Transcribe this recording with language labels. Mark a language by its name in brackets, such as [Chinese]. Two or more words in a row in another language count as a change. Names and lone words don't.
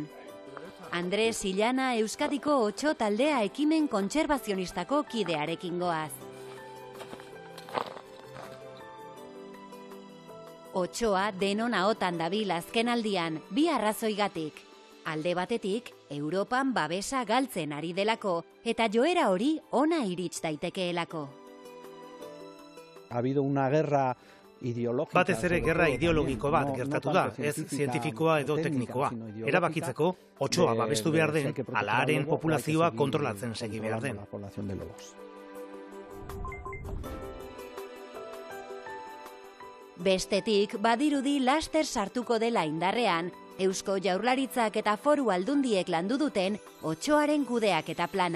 [Basque] Andres Illana Euskadiko otso taldea ekimen kontserbazionistako kidearekin goaz. Otsoa denon ahotan dabil azken aldian, bi arrazoigatik. Alde batetik, Europan babesa galtzen ari delako, eta joera hori ona irits daitekeelako. [Spanish] Ha habido una guerra ideológica. [Basque] Batez ere gerra ideologiko bat gertatu da, ez zientifikoa edo teknikoa. Erabakitzeko, otsoa babestu behar den, ala haren populazioa kontrolatzen segi behar den. Bestetik, badirudi laster sartuko dela indarrean, Eusko Jaurlaritzak eta Foru Aldundiek landu duten otsoaren kudeaketa plana.